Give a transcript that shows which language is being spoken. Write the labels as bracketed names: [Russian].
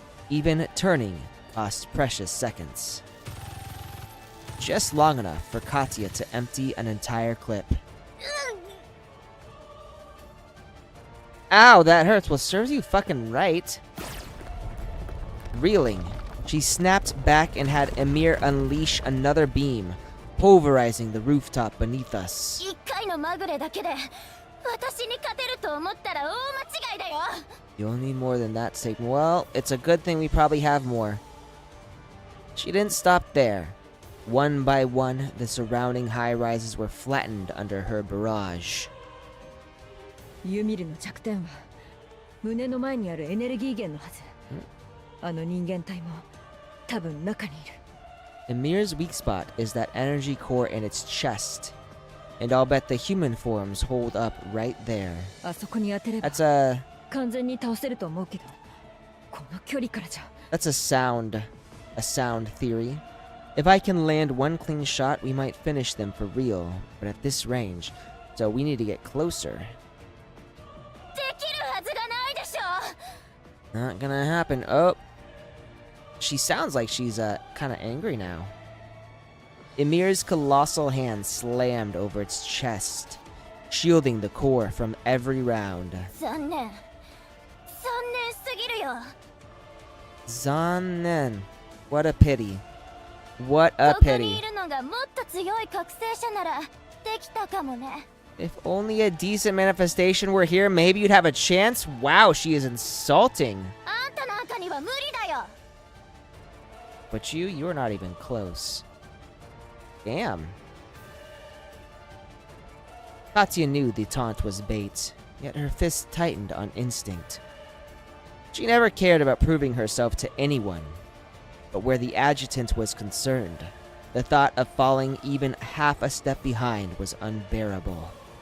[English] Even turning cost precious seconds. Just long enough for Katya to empty an entire clip. Ow, that hurts. Well, serves you fucking right. Reeling, she snapped back and had Emir unleash another beam, pulverizing the rooftop beneath us. [Japanese] 一回のまぐれだけで私に勝てると思ったら大間違いだよ。 [English] You'll need more than that, Satan. Well, it's a good thing we probably have more. She didn't stop there. One by one, the surrounding high-rises were flattened under her barrage. [Japanese] ユミルの弱点は胸の前にあるエネルギー源のはず。あの人間体も多分中にいる。 [English] Emir's weak spot is that energy core in its chest, and I'll bet the human forms hold up right there. [Japanese] あそこに当てれば [English] That's a [Japanese] 完全に倒せると思うけど、この距離からじゃ。 [English] that's a sound theory. If I can land one clean shot, we might finish them for real. But at this range, so we need to get closer. [Japanese] できるはずがないでしょ。 [English] Not gonna happen. Oh, she sounds like she's kind of angry now. Emir's colossal hand slammed over its chest, shielding the core from every round. [Japanese] 残念すぎるよ。 [English] Zannen. What a pity. What a [Japanese] ここに [English] pity. [Japanese] いるのがもっと強い覚醒者ならできたかもね。 [English] If only a decent manifestation were here, maybe you'd have a chance. Wow, she is insulting. [Japanese] あんたなんかには無理だよ。 [English] But you're not even close. Damn. Katya knew the taunt was bait, yet her fist tightened on instinct. She never cared about proving herself to anyone. But where the adjutant was concerned, the thought of falling even half a step behind was unbearable.